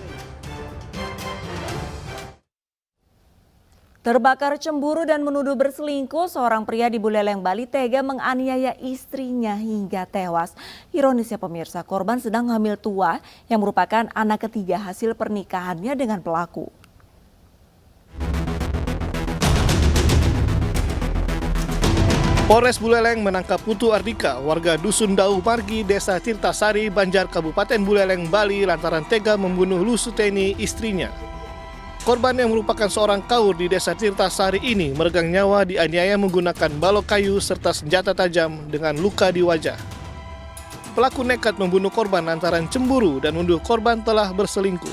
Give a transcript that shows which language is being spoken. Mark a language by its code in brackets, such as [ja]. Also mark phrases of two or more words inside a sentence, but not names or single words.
[id] Terbakar cemburu dan menuduh berselingkuh, seorang pria di Buleleng, Bali tega menganiaya istrinya hingga tewas. Ironisnya pemirsa, korban sedang hamil tua yang merupakan anak ketiga hasil pernikahannya dengan pelaku. Polres Buleleng menangkap Putu Ardika, warga Dusun Dau Margi, Desa Tirtasari, Banjar, Kabupaten Buleleng, Bali lantaran tega membunuh Lusuteni, istrinya. Korban yang merupakan seorang kaur di Desa Tirtasari ini meregang nyawa dianiaya menggunakan balok kayu serta senjata tajam dengan luka di wajah. Pelaku nekat membunuh korban lantaran cemburu dan menuduh korban telah berselingkuh.